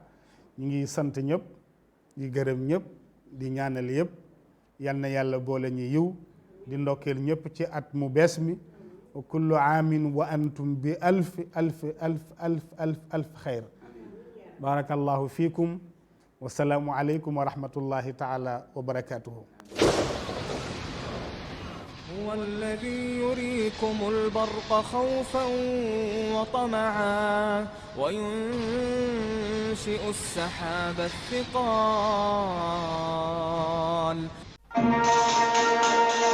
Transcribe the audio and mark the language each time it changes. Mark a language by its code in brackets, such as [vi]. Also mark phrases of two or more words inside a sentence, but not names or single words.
[wo] ñu ngi sant ñëpp di gërëm ñëpp di ñaanal yëpp yal na yàlla boole ñu yiw di ndokkeel ñëpp ci at mu bees mi. [ar] وكل عام وأنتم بألف خير. بارك الله فيكم والسلام عليكم ورحمة الله تعالى وبركاته. هو الذي يريكم البرق خوفا وطمعا وينشئ السحاب الثقال